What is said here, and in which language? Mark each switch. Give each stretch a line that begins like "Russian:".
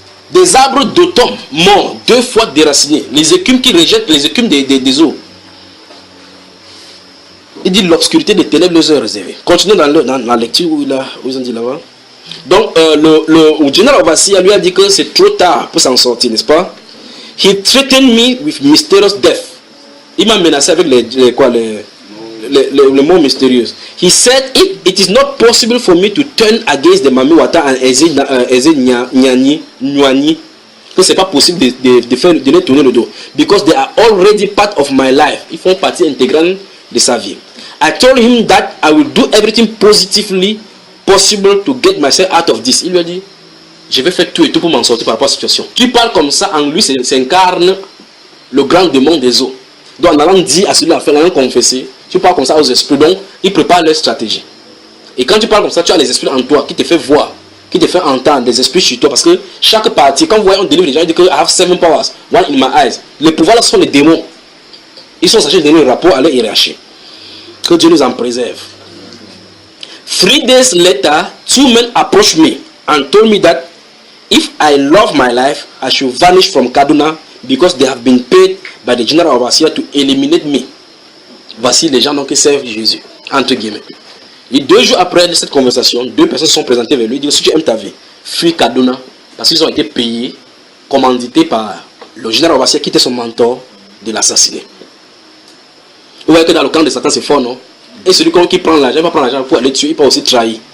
French: Des arbres d'automne morts, 2 fois déracinés. Les écumes qui rejettent les écumes des eaux. Il dit l'obscurité des ténèbres les est réservée. Continuez dans la lecture où ils ont dit là-bas. Donc, le général Ovassia lui a dit que c'est trop tard pour s'en sortir, n'est-ce pas?
English: He threatened me with mysterious death.
French: Il m'a menacé avec le mot mystérieux.
English: He said, it is not possible for me to turn against the Mami Wata and Eze Nyani.
French: Que c'est pas possible de les tourner le dos.
English: Because they are already part of my life.
French: Ils font partie intégrante de sa vie.
English: I told him that I will do everything positively possible to get myself out of this.
French: Il lui a dit, je vais faire tout et tout pour m'en sortir par rapport à la situation. Tu parles comme ça, en lui s'incarne le grand démon des eaux. Donc en allant dire à celui-là, en allant confesser, tu parles comme ça aux esprits. Donc ils préparent leur stratégie. Et quand tu parles comme ça, tu as les esprits en toi qui te fait voir qui te fait entendre des esprits sur toi. Parce que chaque partie, quand vous voyez, on délivre les gens, ils disent que
English: I have 7 powers, one in my eyes.
French: Les pouvoirs là, ce sont les démons. Ils sont censés donner le rapport à leur hiérarchie. Que Dieu nous en préserve.
English: 3 days later, 2 men approached me and told me that if I love my life, I should vanish from Kaduna because they have been paid by the general overseer to eliminate me.
French: Voici les gens donc qui servent Jésus, entre guillemets. Et 2 jours après cette conversation, 2 personnes se sont présentées vers lui et disent si tu aimes ta vie, fuis Kaduna parce qu'ils ont été payés, commandités par le général overseer qui était son mentor de l'assassiner. Vous voyez que dans le camp de Satan c'est fort, non? Et celui qui prend l'argent, il va prendre l'argent pour aller tuer, il peut aussi trahir.